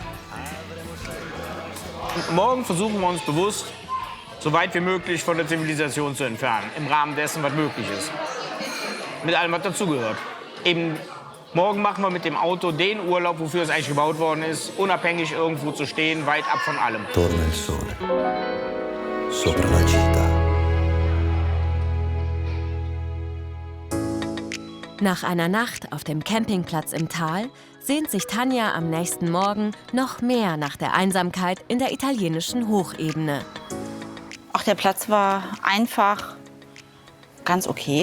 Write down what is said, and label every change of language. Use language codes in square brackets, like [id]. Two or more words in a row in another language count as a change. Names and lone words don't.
[de] Morgen versuchen wir uns bewusst, so weit wie möglich von der Zivilisation zu entfernen. Im Rahmen dessen, was möglich ist. Mit allem, was dazugehört. Eben, morgen machen wir mit dem Auto den Urlaub, wofür es eigentlich gebaut worden ist, unabhängig irgendwo zu stehen, weit ab von allem. [it] Torna il sole sopra la città. [de] Nach einer Nacht auf dem Campingplatz im Tal sehnt sich Tanja am nächsten Morgen noch mehr nach der Einsamkeit in der italienischen Hochebene. Ach, der Platz war einfach ganz okay.